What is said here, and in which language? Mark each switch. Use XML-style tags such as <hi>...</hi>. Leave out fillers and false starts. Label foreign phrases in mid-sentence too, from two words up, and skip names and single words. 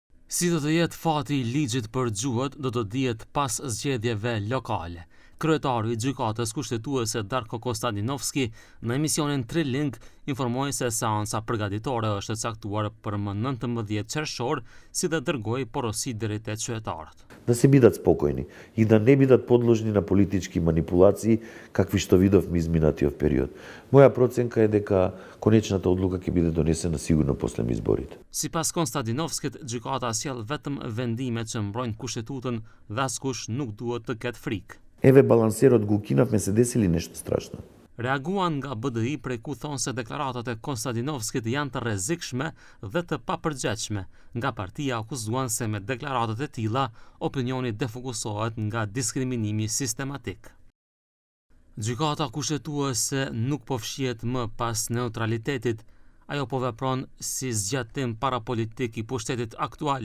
<sq>Si do të jetë fati I ligjit për gjuhët do të dihet pas zgjedhjeve lokale. Kryetari I gjykatës kushtetuese Darko Konstantinovski në emisionin Trilink informoi se seanca përgatitore është e caktuar për më 19 qershor, si dhe dërgoi porosi deri te qytetarët.</sq> <mk>Да се бидат спокојни и да не бидат подложни на политички манипулации какви што видовме изминатиот период. Моја проценка е дека конечната одлука ќе биде донесена сигурно после изборите.</mk> <sq>Sipas Konstantinovskit, gjykata sjell vetëm vendime që mbrojnë kushtetutën dhe askush nuk duhet të ketë frikë.</sq> <mk>Еве балансерот го укинавме, се десили нешто страшно.</mk> <sq>Reaguan nga BDI prej ku thonë se deklaratat e Konstantinovskit janë të rrezikshme dhe të papërgjegjshme. Nga partia akuzuan se me deklaratat e tilla opinioni defokusohet nga diskriminimi sistematik. Gjykata kushtetuese nuk po fshihet më pas neutralitetit, ajo po vepron si zgjatim parapolitik I pushtetit aktual.</sq>